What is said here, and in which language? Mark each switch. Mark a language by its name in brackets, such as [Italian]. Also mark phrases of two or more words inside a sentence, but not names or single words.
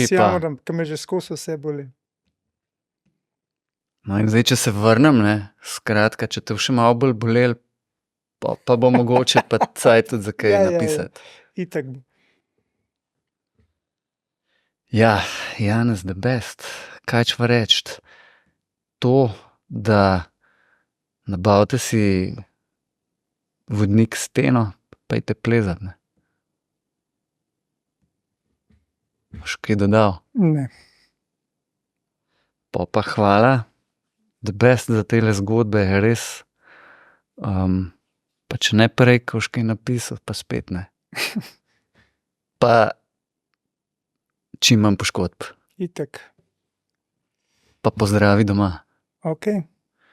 [Slovenian] Skozi jamram, ker me že skozi vse boli. No in zdaj, če se vrnem, ne, skratka, če te še malo bolj bolel, Pa bo mogoče pa cajt tudi za kaj napisati. Itak bo. Ja, Janez [English] the best. [Slovenian] Kaj čva reči? To, da nabavite si vodnik s steno, pejte plezat, ne. Boš kaj dodal? Ne. Pa hvala, [English] the best [Slovenian] za tele zgodbe, res. Pa če ne prej, ko boš kaj napisal, pa spet ne. Pa čim manj poškodb. Itak. Pa pozdravi doma. Ok.